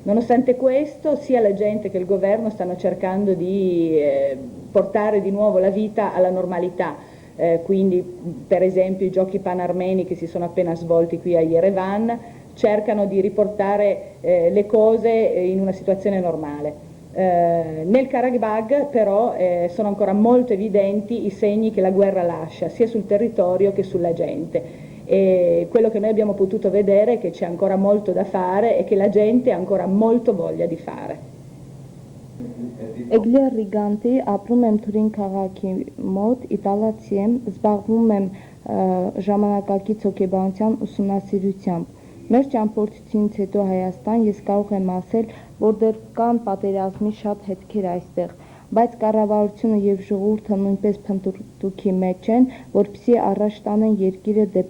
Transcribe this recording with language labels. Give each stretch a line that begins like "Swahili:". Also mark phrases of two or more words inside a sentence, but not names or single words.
Italian: Nonostante questo, sia la gente che il governo stanno cercando di portare di nuovo la vita alla normalità, quindi per esempio i giochi panarmeni che si sono appena svolti qui a Yerevan cercano di riportare le cose in una situazione normale. Nel Karabakh però sono ancora molto evidenti i segni che la guerra lascia sia sul territorio che sulla gente. E quello che noi abbiamo potuto vedere è che c'è ancora molto da fare e che la gente ha ancora molto voglia di fare.
Armenian: Էգլիա Ռիգանտի ապրում եմ Թուրին քաղաքի մոտ, իտալացի եմ, զբաղվում եմ ժամանակակից հոգեբանության ուսումնասիրությամբ։ Մեր ճամփորդությունից հետո Հայաստան ես կարող եմ ասել, որ դեռ կան պատերազմի շատ հետքեր այստեղ, բայց կառավարությունը եւ ժողովուրդը նույնպես փնտրտուքի մեջ են, որպեսզի առաջ տանեն երկիրը